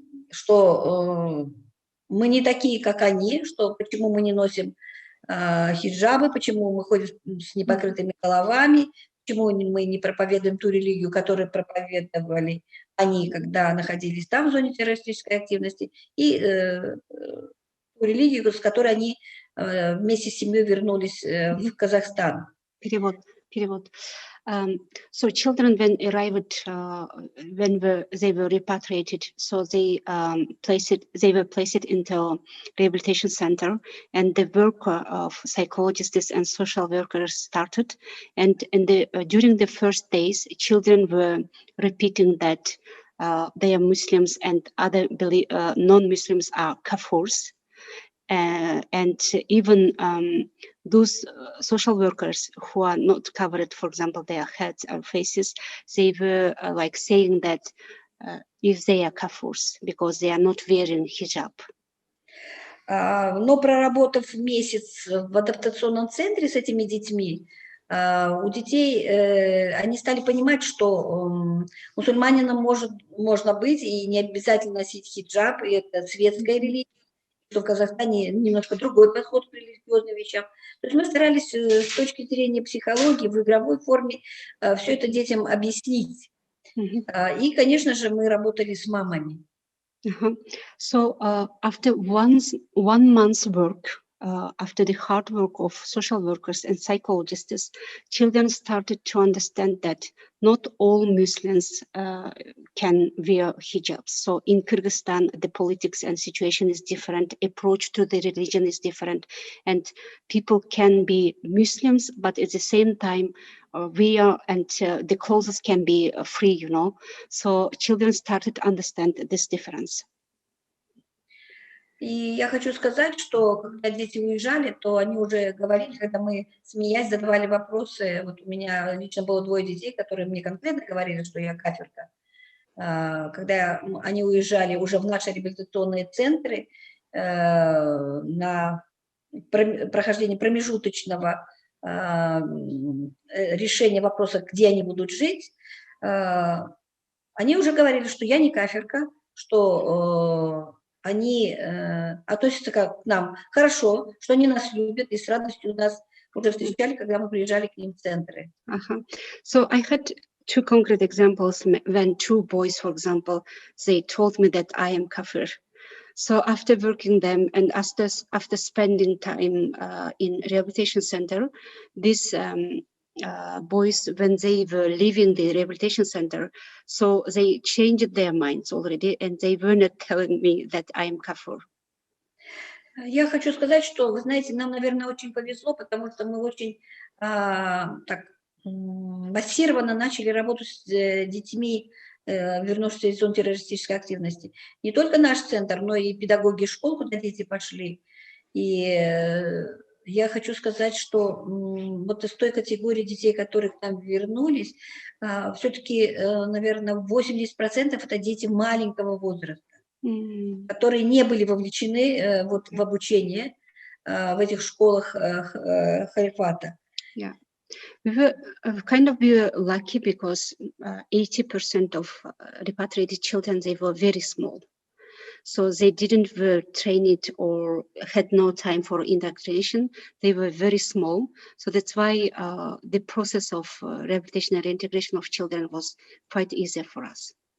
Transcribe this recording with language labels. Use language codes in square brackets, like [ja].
[ru] что мы не такие, как они, что почему мы не носим хиджабы, почему мы ходим с непокрытыми головами, почему мы не проповедуем ту религию, которую проповедовали они, когда находились там в зоне террористической активности, и ту религию, с которой они вместе с семьей вернулись в Казахстан. Перевод. [en] So children when arrived, when they were repatriated, so they were placed into rehabilitation center, and the work of psychologists and social workers started. And during the first days, children were repeating that they are Muslims and other non-Muslims are kafirs. And even those social workers who are not covered, for example, their heads or faces, they were like saying that if they are kafirs because they are not wearing hijab. [ru] Но проработав месяц в адаптационном центре с этими детьми, у детей они стали понимать, что мусульманином можно быть и не обязательно носить хиджаб, и это светская религия. Что в Казахстане немножко другой подход к религиозной вещам. То есть мы старались с точки зрения психологии в игровой форме все это детям объяснить. И, конечно же, мы работали с мамами. [en] So after one month's work, after the hard work of social workers and psychologists, children started to understand that not all Muslims can wear hijabs. So in Kyrgyzstan, the politics and situation is different, approach to the religion is different, and people can be Muslims, but at the same time, the clothes can be free, you know. So children started to understand this difference. [ru] И я хочу сказать, что когда дети уезжали, то они уже говорили, когда мы, смеясь, задавали вопросы. Вот у меня лично было 2 детей, которые мне конкретно говорили, что я кафирка. Когда они уезжали уже в наши реабилитационные центры на прохождение промежуточного решения вопроса, где они будут жить, они уже говорили, что я не кафирка, что они относятся к нам хорошо, что они нас любят и с радостью нас уже встречали, когда мы приезжали к ним в центры. [en] So I had 2 concrete examples when 2 boys, for example, they told me that I am kafir. So after working them and after spending time in rehabilitation center, these boys, when they were leaving the rehabilitation center, so they changed their minds already, and they were not telling me that I am kafir. [ru] Я хочу сказать, что, вы знаете, нам, наверное, очень повезло, потому что мы очень так массированно начали работу с детьми, вернувшимися из зон террористической активности. Не только наш центр, но и педагоги школ, куда дети пошли. И я хочу сказать, что вот из той категории детей, которые к нам вернулись, все-таки, наверное, 80% это дети маленького возраста, которые не были вовлечены вот в обучение в этих школах халифата. [en] Yeah. We were lucky because 80% of repatriated children, they were very small. So they didn't were trained or had no time for indoctrination. They were very small. So that's why the process of rehabilitation and reintegration of children was quite easier for us.